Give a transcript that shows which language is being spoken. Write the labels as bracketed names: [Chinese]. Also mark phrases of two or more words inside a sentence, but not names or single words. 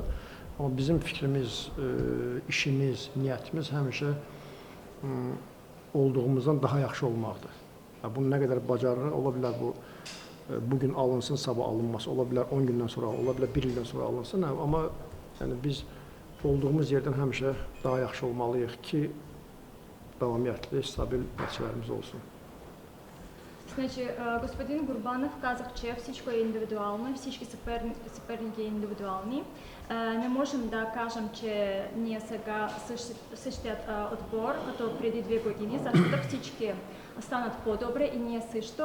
[Azerbaijani] Amma bizim fikrimiz, işimiz, niyyətimiz həmişə olduğumuzdan daha yaxşı olmaqdır. Bunu nə qədər bacarırıq, ola bilər bu bugün alınsın, sabah alınması, ola bilər 10 gündən sonra, ola bilər 1 ildən sonra alınsın, amma yəni biz olduğumuz yerdən həmişə daha yaxşı olmalıyıq ki, davamiyyətli, stabil nəticələrimiz olsun. [Bulgarian] Значи, господин Гурбанов казах, че всичко е индивидуално, всички съперники индивидуални. Не можем да кажем, че ние сега същият отбор, като преди 2 години, защото всички станат по-добре и ние също.